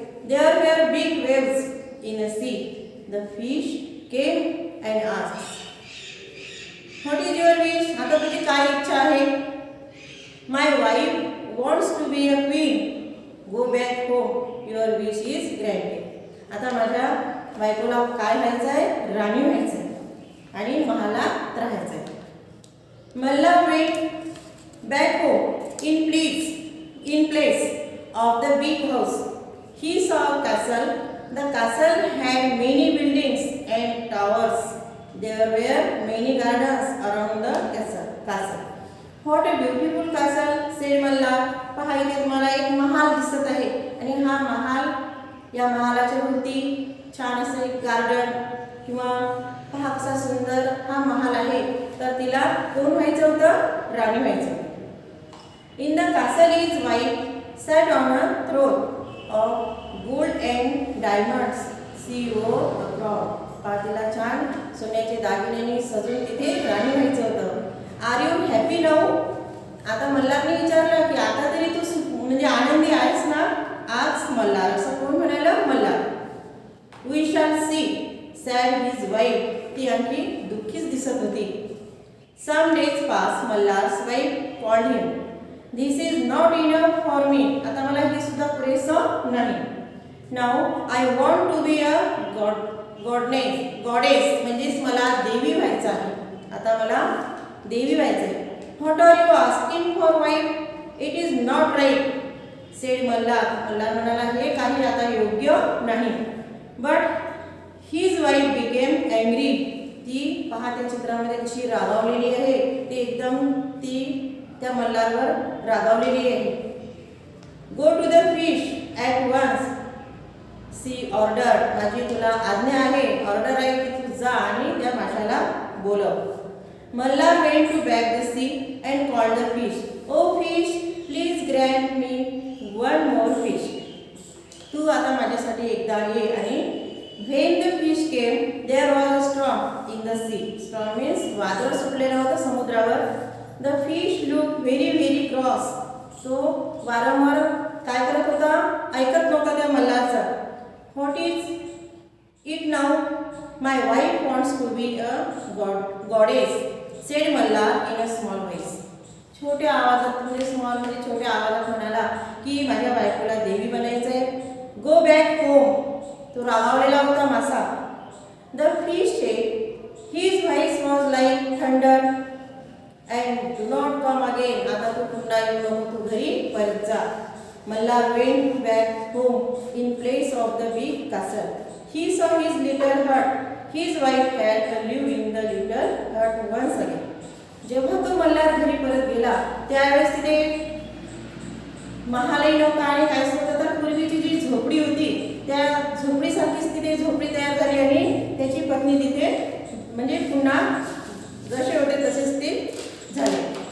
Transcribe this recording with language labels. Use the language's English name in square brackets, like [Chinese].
[English] There were big waves in a sea. The fish came and asked, what is your wish? [Marathi] आता तुझी काय इच्छा आहे? [English] My wife wants to be a queen. Go back home, your wish is granted. [Marathi] आता माझ्या बायकोला काय व्हायचं आहे? राणी व्हायचं आहे आणि महालात राहायचं आहे. [English] Malhar went back home in place of the big house. He saw a castle. The castle had many buildings and towers. There were many gardens around the castle. What a beautiful castle, said Mallar. [Marathi] पहा इथे तुम्हाला एक महाल दिसत आहे आणि हा महाल, या महालाच्या भोवती छान असं एक गार्डन किंवा पहा कसा सुंदर हा महाल आहे. तर तिला कोण व्हायचं होतं? राणी व्हायचं. [English] In the castle his wife sat on a throne of gold and diamonds. She wore a crown. [Marathi] तिला छान सोन्याचे दागिन्यांनी सजून तिथे राणी व्हायचं होतं. [English] Are you happy now? [Marathi] आता मल्हारने विचारलं की आता तरी तू म्हणजे आनंदी आहेस ना? [English] आज मल्हार, [Marathi] असं कोण म्हणालं? [English] Malhar. We shall see, said his wife. [Marathi] ती आणखी दुःखीच दिसत होती. [English] Some days pass, Malhar's wife called him. This is not enough for me. [Marathi] आता मला हे सुद्धा पुरेसं नाही. [English] Now I want to be a goddess. [Marathi] म्हणजेच मला देवी व्हायचं आहे. आता मला देवी व्हायचं आहे. [English] What are you asking for, wife? It is not right, said Mallar. [Marathi] Malhar म्हणाला हे काही आता योग्य नाही. [English] But his wife became angry. [Marathi] ती पहा त्या चित्रामध्ये कशी रागावलेली आहे. ती एकदम त्या मल्हारवर रागावलेली आहे. [English] Go to the fish at once, see order. [Marathi] माझी तुला आज्ञा आहे, ऑर्डर आहे की तू जा आणि त्या माशाला बोलव. [English] Malhar went to back the sea and called the fish. Oh fish, please grant me one more fish. [Marathi] तू आता माझ्यासाठी एकदा ये. आणि [English] When the fish came there was a storm in the sea. [Marathi] Storm means वादळ सुटलेलं होतं समुद्रावर. [English] The fish looked very cross. [Marathi] तो वारंवार काय करत होता? ऐकत नव्हता त्या मल्हारचं. [English] What is it now? My wife wants to be a goddess, said Mallar in a small voice. [Marathi] छोट्या आवाजात, म्हणजे स्मॉल म्हणजे छोट्या आवाजात म्हणाला की माझ्या बायकोला देवी बनायचंय. [English] Go back home. [Marathi] तो रागावलेला होता मासा. [English] The fish said, his voice was like thunder. And do not come again. [Marathi] आता तू पुन्हा येऊ नको, तू घरी परत जा. [English] Mallar went back home in place of the big castle. He saw his little hut. His wife had lived in the little hut once again. [Marathi] जेव्हा तो मल्हार घरी परत गेला त्यावेळेस तिथे महालही नव्हता आणि काहीच नव्हतं. तर पूर्वीची जी झोपडी होती त्या झोपडीसारखीच तिथे झोपडी तयार झाली आणि त्याची पत्नी तिथे म्हणजे पुन्हा जसे होते तसेच ते झाले.